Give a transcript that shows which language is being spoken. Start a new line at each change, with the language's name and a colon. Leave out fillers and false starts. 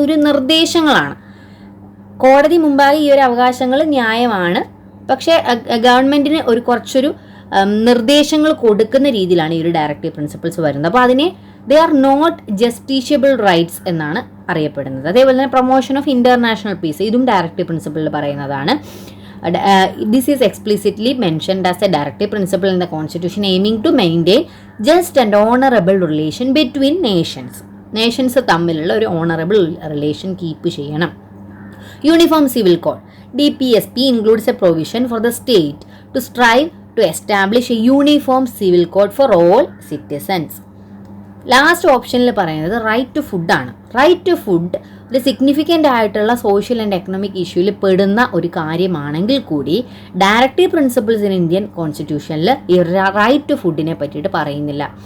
Malayalam: അതൊരു നിർദ്ദേശങ്ങളാണ്. കോടതി മുമ്പാകെ ഈ ഒരു അവകാശങ്ങൾ ന്യായമാണ്, പക്ഷേ ഗവൺമെൻറ്റിന് കുറച്ചൊരു നിർദ്ദേശങ്ങൾ കൊടുക്കുന്ന രീതിയിലാണ് ഈ ഒരു ഡയറക്റ്റീവ് പ്രിൻസിപ്പിൾസ് വരുന്നത്. അപ്പോൾ അതിനെ
English: they are not justiciable rights
Malayalam: എന്നാണ് അറിയപ്പെടുന്നത്. അതേപോലെ തന്നെ പ്രൊമോഷൻ ഓഫ് ഇൻ്റർനാഷണൽ പീസ്, ഇതും ഡയറക്റ്റീവ് പ്രിൻസിപ്പിളിൽ പറയുന്നതാണ്.
English: This is explicitly mentioned as a directive principle in the Constitution aiming to maintain just and honorable relation between nations.
Malayalam: Nations തമ്മിലുള്ള ഒരു honourable relation keep ചെയ്യണം.
English: Uniform civil code DPSP includes a provision for the state to strive to establish a uniform civil code for all citizens.
Malayalam: Last ഓപ്ഷനിൽ പറയുന്നത് right to ഫുഡാണ്. Right to food ഒരു significant ആയിട്ടുള്ള social and economic ഇഷ്യൂവിൽ പെടുന്ന ഒരു കാര്യമാണെങ്കിൽ കൂടി directive principles in Indian കോൺസ്റ്റിറ്റ്യൂഷനിൽ ഈ റൈറ്റ് ടു ഫുഡിനെ പറ്റിയിട്ട് പറയുന്നില്ല.